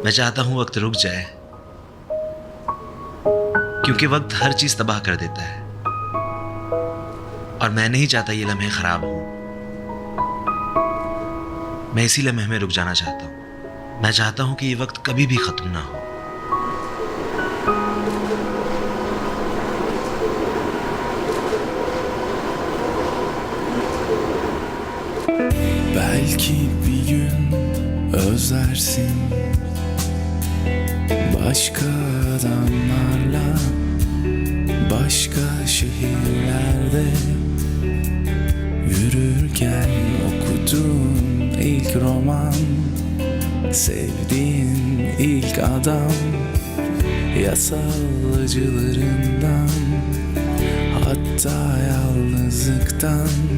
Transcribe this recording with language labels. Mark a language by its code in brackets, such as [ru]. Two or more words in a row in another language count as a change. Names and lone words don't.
[hi] मैं चाहता हूं वक्त रुक जाए, क्योंकि वक्त हर चीज तबाह कर देता है और मैं नहीं चाहता ये लम्हे खराब हो। मैं इसी लम्हे में रुक जाना चाहता हूं। मैं चाहता हूं कि ये वक्त कभी भी खत्म ना हो। [tr] Belki bir gün özlersin başka adamlarla, başka şehirlerde yürürken okuduğun ilk roman, sevdiğin ilk adam, yasal acılarından, hatta yalnızlıktan.